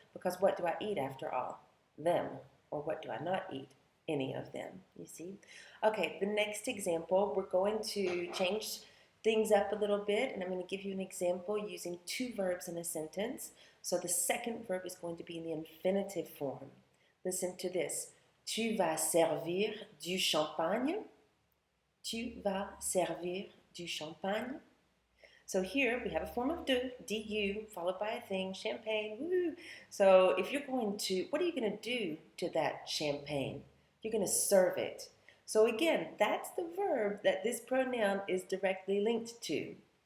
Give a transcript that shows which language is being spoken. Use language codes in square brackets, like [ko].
[en] Because what do I eat after all? Them. Or what do I not eat? Any of them, you see? Okay, the next example, we're going to change things up a little bit, and I'm going to give you an example using two verbs in a sentence. So the second verb is going to be in the infinitive form. Listen to this. [fr] Tu vas servir du champagne. Tu vas servir du champagne. [en] So here we have a form of de, du, followed by a thing, champagne, woo. So if you're going to, what are you going to do to that champagne? You're going to serve it. So again, that's the verb that this pronoun is directly linked to.